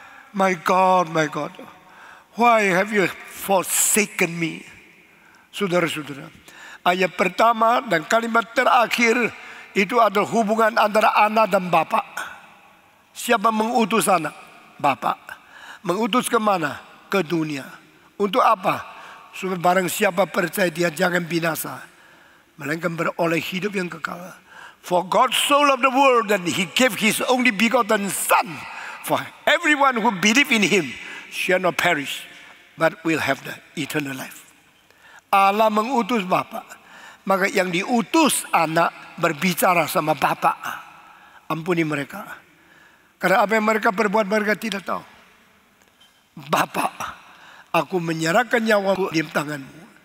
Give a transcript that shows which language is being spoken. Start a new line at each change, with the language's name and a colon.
English: My God, why have you forsaken me?
Indonesian: Saudara-saudara, ayat pertama dan kalimat terakhir itu adalah hubungan antara anak dan bapak. Siapa mengutus anak? Bapak. Mengutus kemana? Ke dunia. Untuk apa? Supaya barang siapa percaya dia jangan binasa, melainkan beroleh hidup yang kekal.
English: For God so loved the world that He gave His only begotten Son, for everyone who believe in Him shall not perish, but will have the eternal life.
Indonesian: Allah mengutus Bapa, maka yang diutus anak berbicara sama Bapa. Ampuni mereka, karena apa yang mereka perbuat mereka tidak tahu. Bapa, aku menyerahkan nyawaku di tanganmu.